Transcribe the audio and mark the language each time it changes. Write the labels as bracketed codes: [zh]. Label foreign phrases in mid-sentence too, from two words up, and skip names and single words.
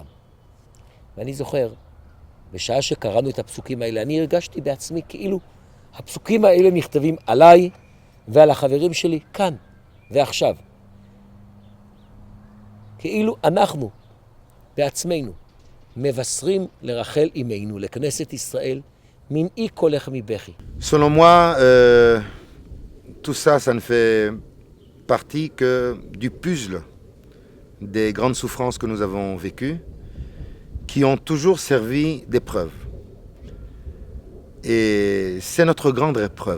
[he] ואני זוכר, בשעה שקראנו את הפסוקים האלה, אני הרגשתי בעצמי כאילו הפסוקים האלה נכתבים עליי ועל החברים שלי כאן ועכשיו. כאילו אנחנו בעצמנו מבשרים לרחל אמנו, לכנסת ישראל, מנעי קולך מבכי. [fr] Selon moi, tout ça, ça ne fait partie que du puzzle des grandes souffrances que nous avons vécues, qui ont toujours servi d'épreuve. Et c'est notre grande épreuve.